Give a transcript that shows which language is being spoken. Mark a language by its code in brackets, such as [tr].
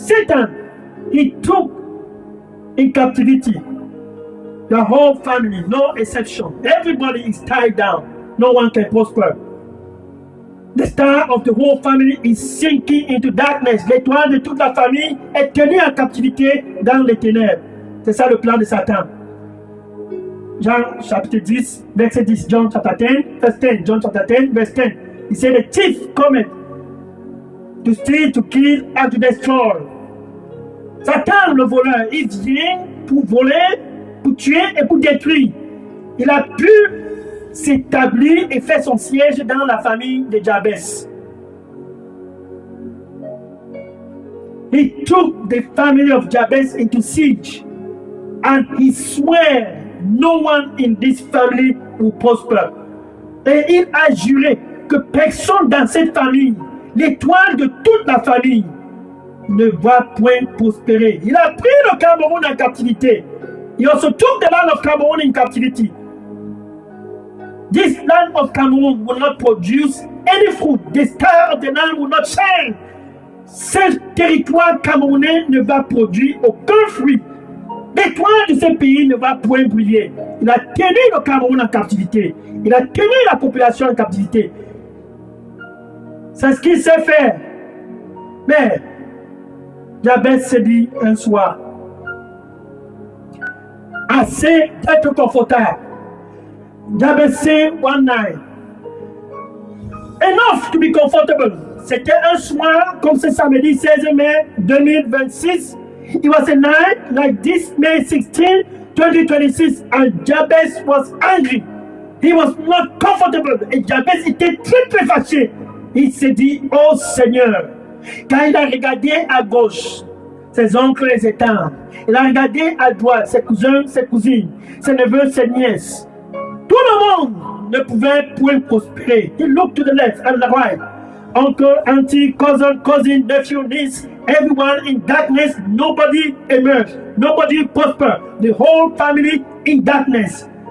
[en] Satan, he took in captivity the whole family, no exception. Everybody is tied down. No one can prosper. The star of the whole family is sinking into darkness. [fr] L'étoile de toute la famille est tenue en captivité dans les ténèbres. C'est ça le plan de Satan. Jean chapitre 10, verset 10. [en] John chapter 10, verse 10. John chapter 10, verse 10. He said, the thief cometh to steal, to kill, and to destroy. [fr] Satan, le voleur, il vient pour voler, pour tuer et pour détruire. Il a pu s'établir et faire son siège dans la famille de Jabez. [en] He took the family of Jabez into siege, and he swore no one in this family will prosper. [fr] Et il a juré que personne dans cette famille, l'étoile de toute la famille, ne va point prospérer. Il a pris le Cameroun en captivité. [en] He also took the land of Cameroon in captivity. This land of Cameroon will not produce any fruit. The star of the land will not shine. [fr] Ce territoire camerounais ne va produire aucun fruit. L'étoile de ce pays ne va point briller. Il a tenu le Cameroun en captivité. Il a tenu la population en captivité. C'est ce qu'il sait faire. Mais Jabez s'est dit un soir, assez d'être confortable. [en] Jabez said one night, enough to be comfortable. [fr] C'était un soir comme ce samedi 16 mai 2026. [en] It was a night like this, May 16, 2026, and Jabez was angry. He was not comfortable. [fr] Et Jabez était très fâché. Il s'est dit, oh Seigneur, quand il a regardé à gauche, ses oncles et ses tantes, il a regardé à droite, ses cousins, ses cousines, ses neveux, ses nièces. Tout le monde ne pouvait point prospérer. [en] He looked to the left and the right. Uncle, auntie, cousin, nephew, niece, everyone in darkness. Nobody emerged. Nobody prospered. The whole family in darkness.